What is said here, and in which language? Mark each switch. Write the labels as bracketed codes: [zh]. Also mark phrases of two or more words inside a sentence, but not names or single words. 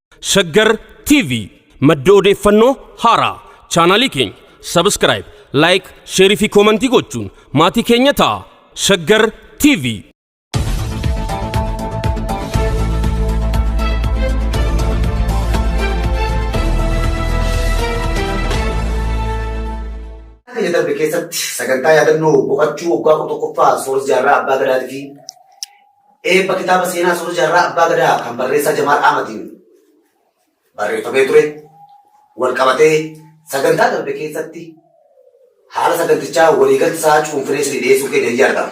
[om] ሸገር ቲቪ madda odeeffannoo haaraa chaanaalii keenya [en] subscribe like share [om] fi ኮመንት gochuun maatii keenya ta'a ሸገር ቲቪ darbe keessatti sagantaa yaadannoo boqochuu waggaa 11ffaa Sooressa Jaarraa Abbaa Gadaatii fi eebba kitaaba seenaa Sooressa Jaarraa Abbaa Gadaa kan barreessaa Jamaal Ahmadiin barreeffamee ture wal qabatee sagantaa darbe keessatti haala sagantichaa waliigalatti isaa cuunfinee isin dhiyeessuu keenya yaadama.